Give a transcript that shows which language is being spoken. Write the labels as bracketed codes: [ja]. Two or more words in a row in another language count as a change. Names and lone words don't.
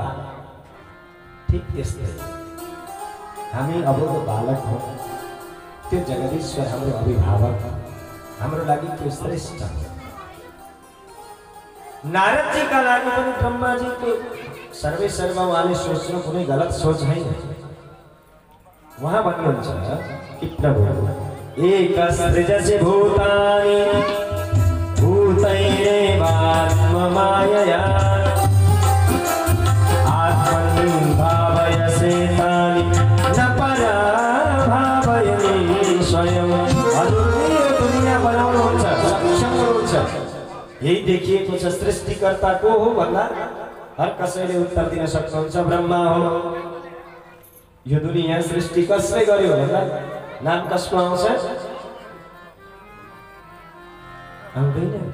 [ne] ठिक त्यस्तै हामी अबको बालक हो, त्यो जगदीश्वर हाम्रो अभिभावक हाम्रो लागि त्यो श्रेष्ठ हो। नारदजीका लागि पनि ब्रह्माजीको सर्वै सर्वा उहाँले सोच्नु कुनै गलत सोच होइन। वहाँ भन्नुहुन्छ कि प्रभु [sa] एक सृजसि भूतानि भूतैरेवात्ममायया आत्मनि भावयसे तानि न परा भावयनि स्वयं। [ne] हजुरले यो दुनिया बनाउनुहुन्छ, सक्षम हुनुहुन्छ। यही देखिएको छ सृष्टिकर्ता को हो भन्दा हर कसैले उत्तर दिन सक्नुहुन्छ ब्रह्मा हो। यो दुनिया सृष्टि कसले गर्यो भन्दा नाम कसको आउँछ? आउँदैन?